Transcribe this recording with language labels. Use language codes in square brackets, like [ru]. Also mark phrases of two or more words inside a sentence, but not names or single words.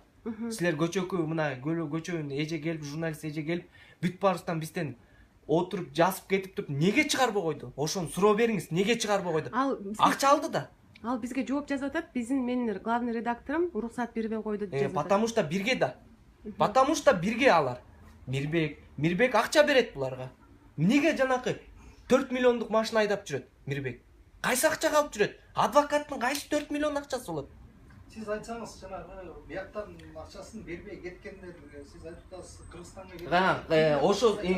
[ky] Силер көчөкү мына көчөнүн эже келип, журналист эже келип, бүт барыстан бизден отуруп жазып кетип туруп, неге чыгарбай койду? Ошону суроо бериңиз, неге чыгарбай койду? Акча алды да. Ал бизге жооп жазып атат, менин главный редакторум уруксат бербей койду деп жазып атат. [ru] Потому что [ky] бирге да. [ru] Потому что [ky] бирге алар. Мирбек акча берет буларга. Эмнеге жанакы 4 миллиондук машина айдап жүрөт Мирбек? Кайсы акчага алып жүрөт? Адвокаттын кайсы 4 миллион акчасы болот? Сиз айтсаңыз, жанагы бияктан акчасын бербей кеткендер, сиз айтып атасыз, Кыргызстанга кеткен.